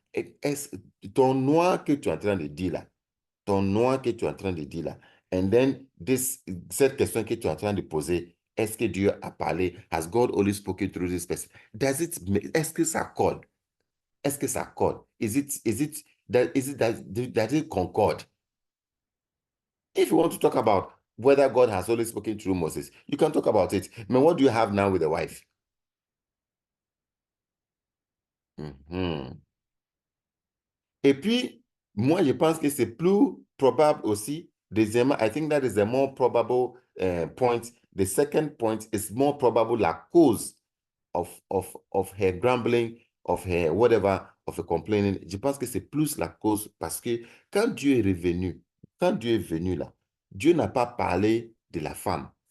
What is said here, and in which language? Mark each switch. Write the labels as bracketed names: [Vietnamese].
[French] Est-ce, ton noir que tu es en train de dire là, ton noir que tu es en train de dire là, [English] and then [French] cette question que tu es en train de poser, est-ce que Dieu a parlé? [English] Has God only spoken through this person? [French] Est-ce que ça colle? Est-ce que ça colle? [English] Is it that it concord? If you want to talk about whether God has always spoken through Moses, you can talk about it. But what do you have now with the wife? Mhm. [French] Et puis, moi, je pense que c'est plus probable aussi. [English] Deuxièmement, I think that is a more probable point. The second point is more probable la cause of her grumbling, of her whatever, of her complaining. [French] Je pense que c'est plus la cause parce que quand Dieu est revenu, quand Dieu est venu là, Dieu n'a pas parlé de la femme.